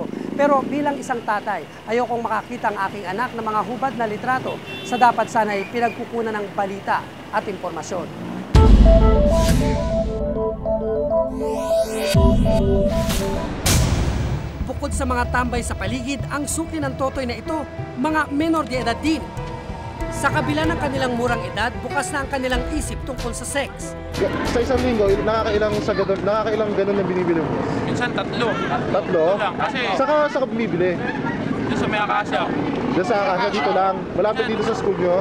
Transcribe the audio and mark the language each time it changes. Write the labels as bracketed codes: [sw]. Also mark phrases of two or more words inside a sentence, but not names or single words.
[tl] Pero bilang isang tatay, ayokong makakita ang aking anak ng mga hubad na litrato sa dapat sana'y pinagkukunan ng balita at impormasyon. Bukod sa mga tambay sa paligid, ang suki ng totoy na ito, mga [es] menor de edad [tl] din. Sa kabila ng kanilang murang edad, bukas na ang kanilang isip tungkol sa sex. Sa isang linggo, nakakailang ganun na binibili mo? Minsan 3. Tatlo? Lang, kasi Saka bumibili? doon sa may akasya. Diyan sa Akasya, dito lang? Malapit dito sa school nyo?